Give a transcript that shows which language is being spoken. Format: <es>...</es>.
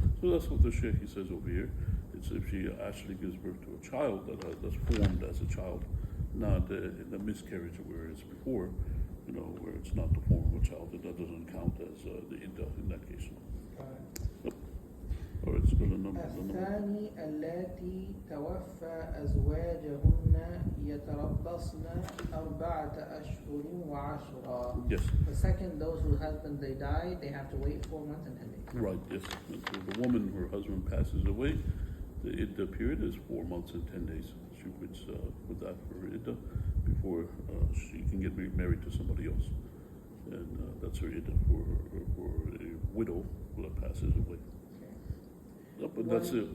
<en>So that's what the Sheikh, he says over here. It's if she actually gives birth to a child that's formed as a child, not in the miscarriage where it's before, where it's not the form of a child, that doesn't count as the iddah in that case. Yep. All right, let's go to the number.</en> <ar>الثاني اللاتي توفى أزواجهن يتربصن 4 أشهر وعشرا.</ar> <en>Yes. The second, those whose husband they die, they have to wait 4 months and 10 days. Right, yes. And so the woman, her husband passes away, the iddah period is 4 months and 10 days. She waits for that for her iddah before she can get married to somebody else. And that's her iddah for a widow that passes away. But that's it.</en>